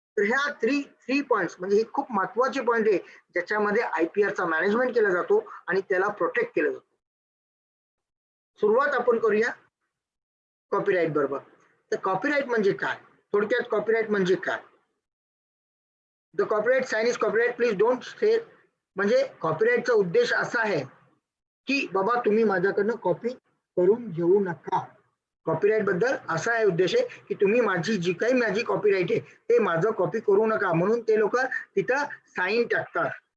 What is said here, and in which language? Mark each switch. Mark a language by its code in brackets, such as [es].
[mr] तर ह्या three points म्हणजे हे खूप महत्वाचे पॉइंट आहे ज्याच्यामध्ये आयपीआरचा मॅनेजमेंट केला जातो आणि त्याला प्रोटेक्ट केलं जातो. सुरुवात आपण करूया कॉपीराइट बरोबर. तर कॉपीराइट म्हणजे काय? थोडक्यात कॉपीराइट म्हणजे काय? [en] The copyright sign is copyright, please don't say. [mr] म्हणजे कॉपीराइटचा उद्देश असा आहे की बाबा तुम्ही माझ्याकडनं कॉपी करून घेऊ नका. कॉपीराइट बद्दल असा आहे उद्देश आहे की तुम्ही जी काही माझी कॉपीराइट आहे ते माझं कॉपी करू नका, म्हणून ते लोक तिथं साईन टाकतात.